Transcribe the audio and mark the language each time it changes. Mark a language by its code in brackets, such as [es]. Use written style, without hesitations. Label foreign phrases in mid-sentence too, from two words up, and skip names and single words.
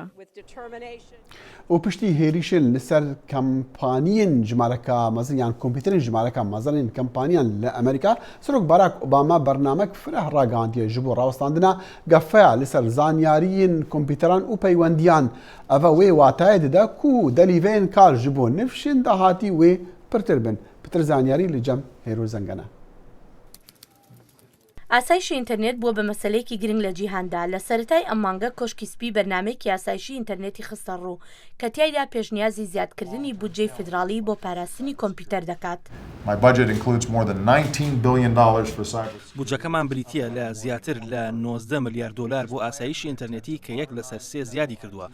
[ku] û piştî hêrîşin li ser kampaniyên jimareka mezin yan kompîterên jimareka mezanên kampaniyan li Amerîka Serok Barack Obama bernamek fireh ragihandiye ji bo rawestandina gefeya li ser zanyariyên kompîteran û peywendiyan. Ev wê watayê dide ku delîveyên kar ji bo nifşên dahatî wê pirtir bin. Pitir zanyarî li cem Hêro Zengene. [ckb] ئاسایشی ئینتەرنێت بووە بە مەسەلەیەکی گرنگ لە جیهاندا. لە سەرەتای ئەم مانگە کۆشکی سپی بەرنامەیەکی ئاسایشی ئینتەرنێتی خستە ڕوو کە تیایدا پێشنیازی زیادکردنی بودجەی فیدراڵی بۆ پاراستنی کۆمپیوتەر دەکات. بودجەکەمان بریتیە لە زیاتر لە 19 ملیارد دلار بۆ ئاسایشی ئینتەرنێتی کە 1/3 زیادی کردووە.